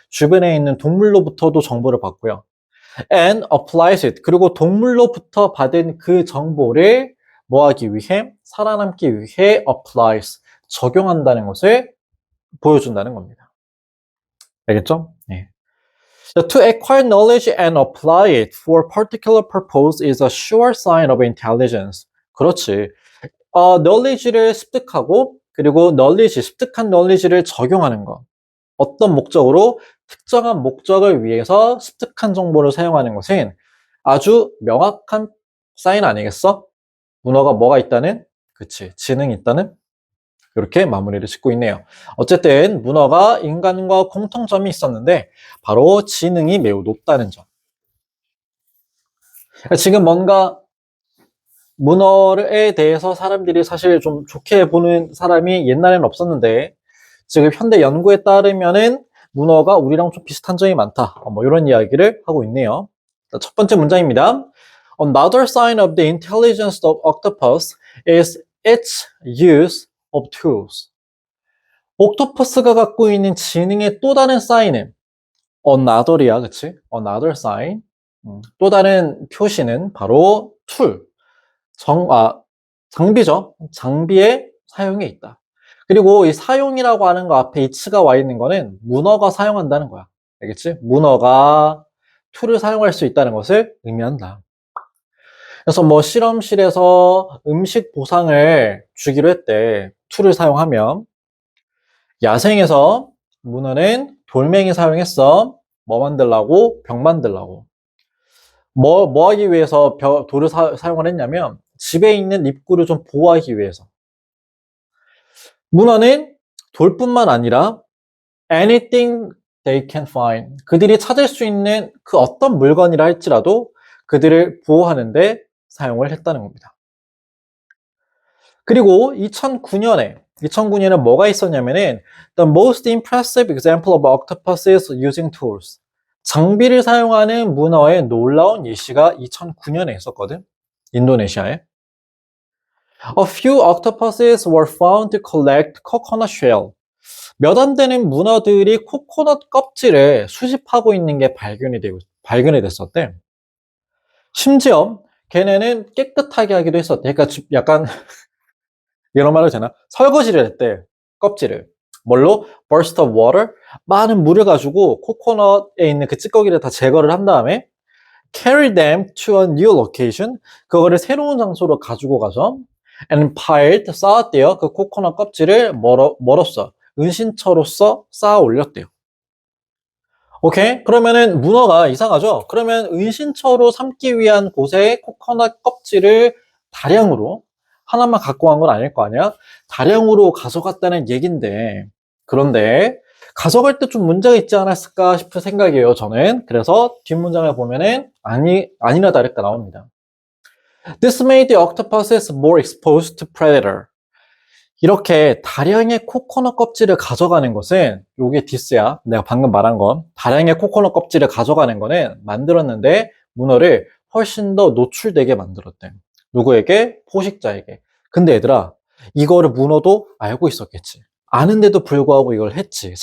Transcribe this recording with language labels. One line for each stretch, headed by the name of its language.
Korean: 주변에 있는 동물로부터도 정보를 받고요.
English: And applies it.
Korean: 그리고 동물로부터 받은 그 정보를 뭐 하기 위해? 살아남기 위해 applies. 적용한다는 것을 보여준다는 겁니다. 알겠죠? 네.
English: To acquire knowledge and apply it for a particular purpose is a sure sign of intelligence.
Korean: 그렇지. knowledge를 습득하고 그리고 습득한 knowledge를 적용하는 것. 어떤 목적으로? 특정한 목적을 위해서 습득한 정보를 사용하는 것은 아주 명확한 사인 아니겠어? 문어가 뭐가 있다는? 그치. 지능이 있다는? 이렇게 마무리를 짓고 있네요. 어쨌든 문어가 인간과 공통점이 있었는데 바로 지능이 매우 높다는 점. 지금 뭔가 문어에 대해서 사람들이 사실 좀 좋게 보는 사람이 옛날에는 없었는데 지금 현대 연구에 따르면은 문어가 우리랑 좀 비슷한 점이 많다. 뭐 이런 이야기를 하고 있네요. 첫 번째 문장입니다.
English: Another sign of the intelligence of octopus is its use of tools.
Korean: 옥토퍼스가 갖고 있는 지능의 또 다른 사인은 another이야, 그치?
English: another sign.
Korean: 또 다른 표시는 바로 툴, 장비죠. 장비의 사용에 있다. 그리고 이 사용이라고 하는 거 앞에 it가 와 있는 거는 문어가 사용한다는 거야. 알겠지? 문어가 툴을 사용할 수 있다는 것을 의미한다. 그래서 뭐 실험실에서 음식 보상을 주기로 했대. 툴을 사용하면. 야생에서 문어는 돌멩이 사용했어. 뭐 만들라고? 벽 만들라고. 뭐 하기 위해서 돌을 사용을 했냐면 집에 있는 입구를 좀 보호하기 위해서. 문어는 돌뿐만 아니라
English: anything they can find.
Korean: 그들이 찾을 수 있는 그 어떤 물건이라 할지라도 그들을 보호하는데 사용을 했다는 겁니다. 그리고 2009년에 뭐가 있었냐면은
English: The most impressive example of octopuses using tools.
Korean: 장비를 사용하는 문어의 놀라운 예시가 2009년에 있었거든. 인도네시아에.
English: A few octopuses were found to collect coconut shell.
Korean: 몇 안 되는 문어들이 코코넛 껍질을 수집하고 있는 게 발견이 됐었대. 심지어 걔네는 깨끗하게 하기도 했었대. 그러니까 약간 이런 말을 되나? 설거지를 했대. 껍질을. 뭘로?
English: burst of water.
Korean: 많은 물을 가지고 코코넛에 있는 그 찌꺼기를 다 제거를 한 다음에
English: carry them to a new location.
Korean: 그거를 새로운 장소로 가지고 가서
English: and piled,
Korean: 쌓았대요. 그 코코넛 껍질을 멀었어. 은신처로서 쌓아 올렸대요. 오케이? 그러면은 문어가 이상하죠? 그러면 은신처로 삼기 위한 곳에 코코넛 껍질을 다량으로 하나만 갖고 간 건 아닐 거 아니야? 다량으로 가져갔다는 얘긴데, 그런데 가져갈 때 좀 문제가 있지 않았을까 싶은 생각이에요, 저는. 그래서 뒷문장을 보면은 아니나 다를까 나옵니다.
English: This made the octopuses more exposed to predator.
Korean: 이렇게 다량의 코코넛 껍질을 가져가는 것은 요게 디스야. 내가 방금 말한 건 다량의 코코넛 껍질을 가져가는 거는 만들었는데 문어를 훨씬 더 노출되게 만들었대. 누구에게? 포식자에게. 근데 얘들아, 이거를 문어도 알고 있었겠지. 아는데도 불구하고 이걸 했지.